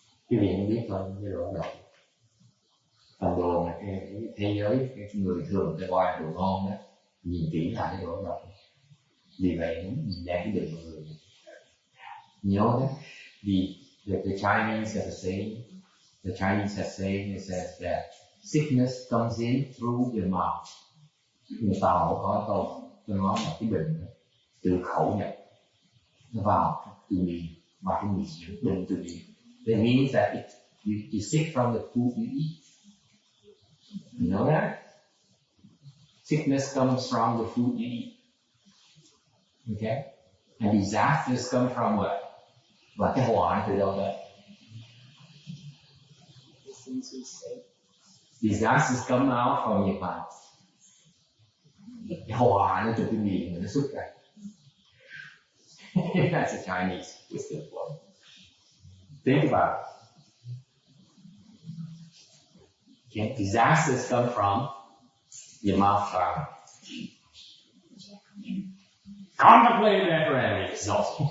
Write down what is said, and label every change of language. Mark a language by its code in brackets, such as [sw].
[vi] Cái gì không biết thôi, cái đồ đó độc. Còn đồ mà cái thế giới cái người thường ta coi là đồ ngon đó, nhìn kỹ là cái đồ đó độc. Vì vậy nó nhìn ra cái đường mọi người nhớ đấy. [en] The Chinese have a saying. The Chinese has saying, it says that sickness comes in through your mouth. [vi] Người Tàu có câu tôi nói là cái bệnh từ khẩu nhập nó vào từ miệng, vào cái miệng, bệnh từ miệng. [en] That means that you sick from the food you eat. You know that? Sickness comes from the food you eat. Okay? And disasters come from what? [vi] Và cái họa từ đâu đấy? [en] Disasters come out from your mouth. [vi] Cái họa nó từ cái miệng mà nó xuất ra. [en] That's a Chinese wisdom word. Think about it. Okay? Disasters come from your mouth power. Contemplate that remedy. So.